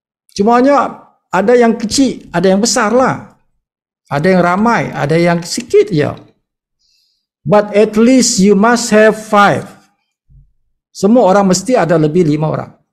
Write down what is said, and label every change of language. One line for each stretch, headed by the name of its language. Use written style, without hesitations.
Malay: Cumanya ada yang kecil, ada yang besar lah. Ada yang ramai, ada yang sikit je.
English: But at least you must have 5.
Malay: Semua orang mesti ada lebih 5 orang.